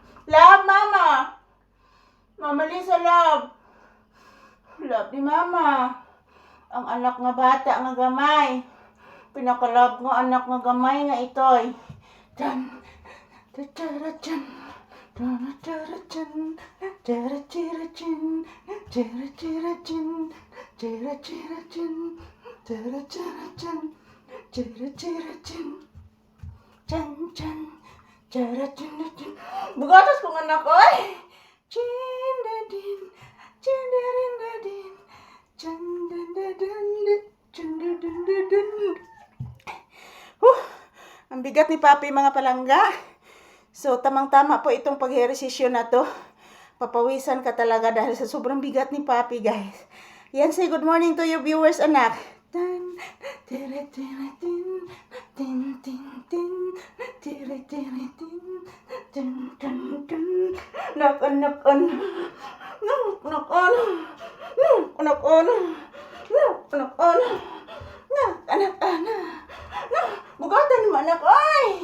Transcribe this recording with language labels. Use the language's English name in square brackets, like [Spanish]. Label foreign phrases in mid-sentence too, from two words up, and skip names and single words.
[Cebuano] Love, Mama! Mama Lisa, love. Love ni Mama. Ang anak nga bata nga gamay. Pinakalove nga anak nga gamay nga itoy. Tan, tatarajan, tatarajan, tatarajan, tatarajan, tatarajan, tatarajan, tatarajan, chan, chan, tatarajan. Bugatas kong anak, oy! Chindadin, chindadin, chandadadin, chandadadin. [Filipino] Ang bigat ni Papi mga palangga. So, tamang-tama po itong pag-ehersisyo na to. Papawisan ka talaga dahil sa sobrang bigat ni Papi, guys. Yan, [English] say good morning to your viewers, anak. Tan, tira, tira, tin, tin, tin, tin, tira, tira, tin, tin, tin, tin. [Cebuano] Nak, anak, anak. Nak, anak, anak. Nak, anak, anak. Nak, anak, anak. Nak, anak, anak. Nak, bugatan mo anak, ay!